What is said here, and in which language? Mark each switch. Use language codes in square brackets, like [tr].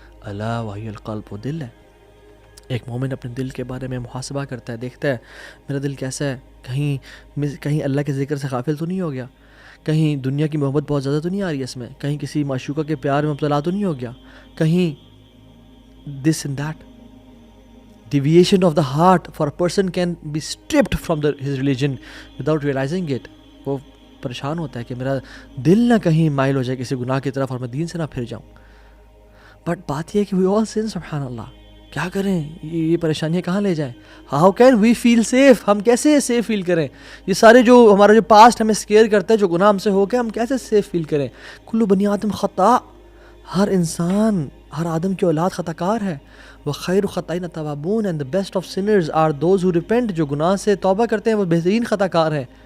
[ur] الا وہی القلب، وہ دل ہے. ایک مومن اپنے دل کے بارے میں محاسبہ کرتا ہے، دیکھتا ہے میرا دل کیسا ہے، کہیں اللہ کے ذکر سے غافل تو نہیں ہو گیا، کہیں دنیا کی محبت بہت زیادہ تو نہیں آ رہی ہے اس میں، کہیں کسی معشوقہ کے پیار میں مبتلا تو نہیں ہو گیا، کہیں this and that. [en] Deviation of the heart for a person can be stripped from his religion without realizing it. [ur] وہ پریشان ہوتا ہے کہ میرا دل نہ کہیں مائل ہو جائے کسی گناہ کی طرف اور میں دین سے نہ پھر جاؤں. بٹ بات یہ ہے کہ [en] we all sin [ur] سبحان اللہ. کیا کریں، یہ پریشانیاں کہاں لے جائیں. [en] How can we feel safe؟ [ur] ہم کیسے سیف فیل کریں؟ یہ سارے جو ہمارا جو پاسٹ ہمیں اسکیئر کرتا ہے، جو گناہ ہم سے ہو گئے، ہم کیسے سیف فیل کریں؟ [ar] کل بنی آدم خطا، [ur] ہر انسان، ہر آدم کی اولاد خطا کار ہے. [en] وخیر خطائین التوابون، and the best of sinners are those who repent. [ur] جو گناہ سے توبہ کرتے ہیں وہ بہترین خطا کار ہیں.